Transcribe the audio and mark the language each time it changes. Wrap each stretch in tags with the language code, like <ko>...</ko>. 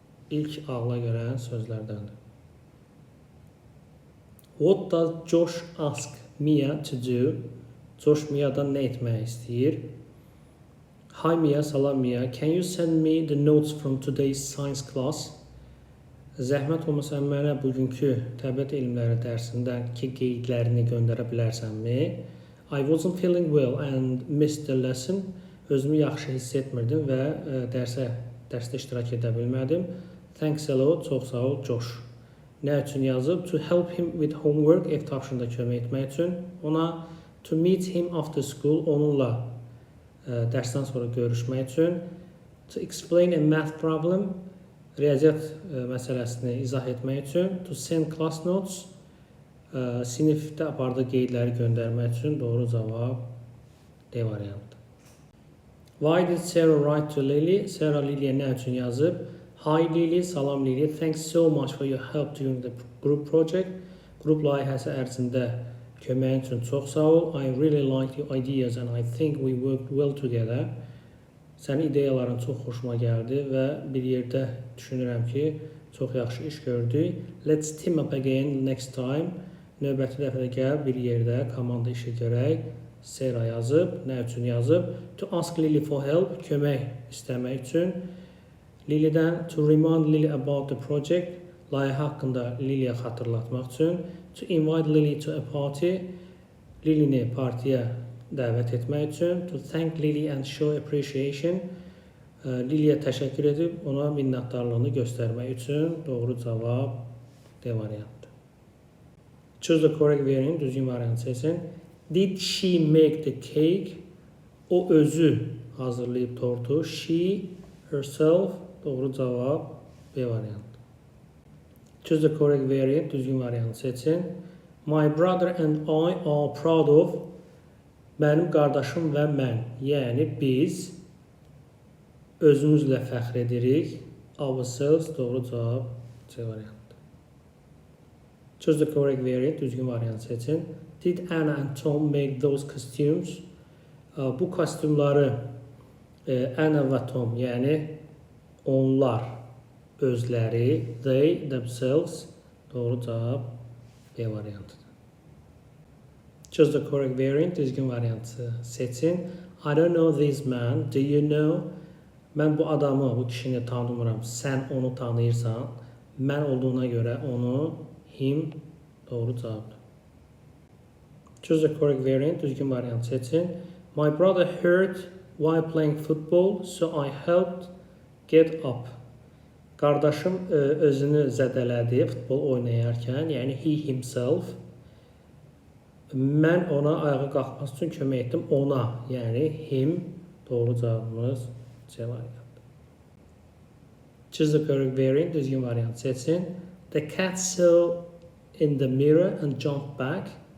<az>İlk ağla gələn sözlərdəndir.</az> <en>What does Josh ask Mia to do?</en> <az>Josh Mia'dan nə etmək istəyir?</az> <en>Hi Mia, salam Mia. Can you send me the notes from today's science class?</en> <az>Zəhmət olmasa mənə bugünkü təbiət elmləri dərsindəki qeydlərini göndərə bilərsənmi?</az> <en>I wasn't feeling well and missed the lesson.</en> <az>Özümü yaxşı hiss etmirdim və dərsdə iştirak edə bilmədim.</az> <en>Thanks a lot,</en> <az>çox sağ ol Josh. Nə üçün yazıb?</az> <en>To help him with homework,</en> <az>ev tapşırığında kömək etmək üçün. Ona</az> <en>to meet him after school,</en> <az>onunla dərsdən sonra görüşmək üçün.</az> <en>To explain a math problem,</en> <az>riyaziyyat məsələsini izah etmək üçün.</az> <en>To send class notes,</en> <az>sinifdə apardığı qeydləri göndərmək üçün. Doğru cavab D variantı.</az> <en>Why did Sarah write to Lily?</en> <az>Sarah Lily'yə nə üçün yazıb?</az> <en>Hi Lily, salam Lily. Thanks so much for your help during the group project.</en> <az>Qrup layihəsi ərzində köməyin üçün çox sağ ol.</az> <en>I really like your ideas and I think we worked well together.</en> <az>Sənin ideyaların çox xoşuma gəldi və bir yerdə düşünürəm ki, çox yaxşı iş gördük.</az> <en>Let's team up again next time.</en> <az>Növbəti dəfə də gəl bir yerdə komanda işi görək. Sarah yazıb, nə üçün yazıb?</az> <en>To ask Lily for help,</en> <az>kömək istəmək üçün. Lily'dən</az> <en>to remind Lily about the project,</en> <az>layihə haqqında Lily'yə xatırlatmaq üçün.</az> <en>To invite Lily to a party,</en> <az>Lily'ni partiyə dəvət etmək üçün.</az> <en>To thank Lily and show appreciation,</en> <az>Lily'yə təşəkkür edib ona minnətdarlığını göstərmək üçün. Doğru cavab D variantı.</az> <en>Choose the correct variant,</en> <az>düzgün variant seçin.</az> <en>Did she make the cake?</en> <az>O özü hazırlayıb tortu.</az> <en>She, herself,</en> <az>doğru cavab B variantı.</az> <en>Choose the correct variant,</en> <az>düzgün variant seçin.</az> <en>My brother and I are proud of,</en> <az>mənim qardaşım və mən, yəni biz özümüzlə fəxr edirik. Ourselves, doğru cavab C variantı.</az> <en>Choose the correct variant, düzgün variant seçin. Did Anna and Tom make those costumes?</en> <az>Bu kostyumları Anna və Tom, yəni onlar özləri,</az> <en>they, themselves,</en> <az>doğru cavab B variantıdır.</az> <en>Choose the correct variant,</en> <az>düzgün variantı seçin.</az> <en>I don't know this man, do you know?</en> <az>Mən bu adamı, bu kişini tanımıram, sən onu tanıyırsan. Mən olduğuna görə onu, him, doğru cavabdır.</az> <en>Choose the correct variant,</en> <az>düzgün variant seçin.</az> <en>My brother hurt while playing football, so I helped get up.</en> <az>Qardaşım özünü zədələdi futbol oynayarkən, yəni</az> <en>he himself.</en> <az>Mən ona ayağa qalxması üçün kömək etdim, ona, yəni him, doğru cavabımız C variantı.</az> <en>Choose the correct variant,</en> <az>düzgün variant seçin.</az> <en>The cat saw in the mirror and jumped back.</en>